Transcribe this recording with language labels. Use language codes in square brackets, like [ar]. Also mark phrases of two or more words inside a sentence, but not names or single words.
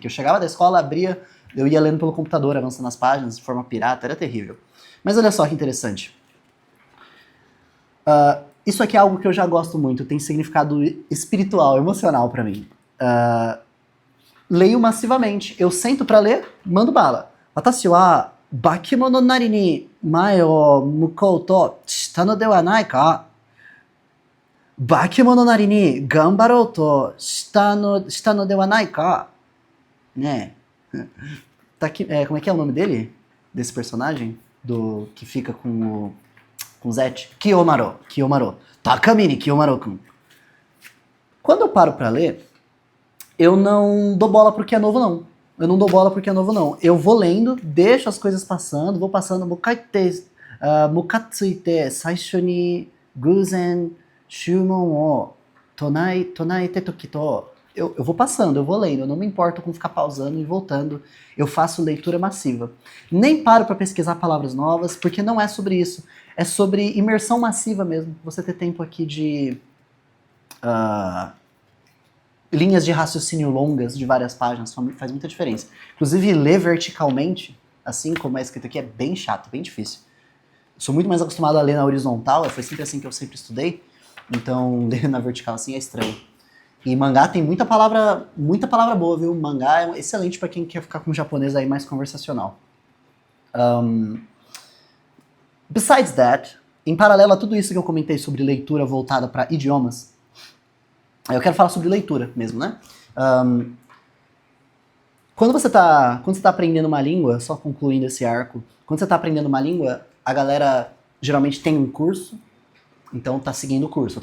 [pt] Eu chegava da escola, abria, eu ia lendo pelo computador, avançando as páginas de forma pirata, era terrível. Mas olha só que interessante. Isso aqui é algo que eu já gosto muito, tem significado espiritual, emocional pra mim. Leio massivamente. Eu sento pra ler, mando bala. [ja] 私は化け物なりに前を向こうとしたのではないか? 化け物なりに頑張ろうとしたのではないか? [pt] Né? Tá aqui, como é que é o nome dele? Desse personagem? Que fica com o Zet? Kiyomaro. Takamine Kiyomaro-kun. Quando eu paro pra ler, eu não dou bola porque é novo, não. Eu vou lendo, deixo as coisas passando, vou passando. [ja] むかついて最初に偶然呪文を唱えて時と. [pt] Eu vou passando, eu vou lendo, eu não me importo com ficar pausando e voltando. Eu faço leitura massiva. Nem paro para pesquisar palavras novas, porque não é sobre isso. É sobre imersão massiva mesmo. Você ter tempo aqui de linhas de raciocínio longas de várias páginas faz muita diferença. Inclusive, ler verticalmente, assim como é escrito aqui, é bem chato, bem difícil. Sou muito mais acostumado a ler na horizontal, foi sempre assim que eu sempre estudei. Então, ler na vertical assim é estranho. E mangá tem muita palavra boa, viu? Mangá é excelente para quem quer ficar com o japonês aí mais conversacional. [en] Besides that, [pt] em paralelo a tudo isso que eu comentei sobre leitura voltada para idiomas, eu quero falar sobre leitura mesmo, né? Quando você tá aprendendo uma língua, só concluindo esse arco, quando você tá aprendendo uma língua, a galera geralmente tem um curso, então tá seguindo o curso.